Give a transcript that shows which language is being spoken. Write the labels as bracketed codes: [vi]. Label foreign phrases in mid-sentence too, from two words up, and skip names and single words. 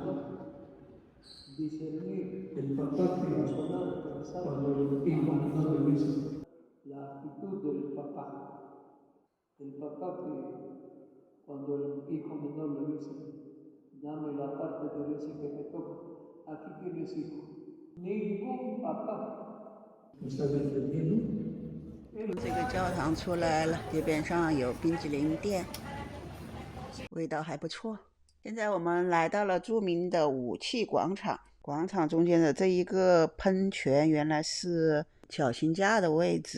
[es] Discernir el papá que razonar, pensar cuando el hijo menor le dice la actitud del papá. El papá que cuando el hijo menor le dice, dame la parte de ese que me toca, aquí tienes hijo. Ningún papá. ¿Me estás entendiendo? [zh] 这个教堂出来了，街边上有冰淇淋店，味道还不错。现在我们来到了著名的武器广场，广场中间的这一个喷泉原来是绞刑架的位置。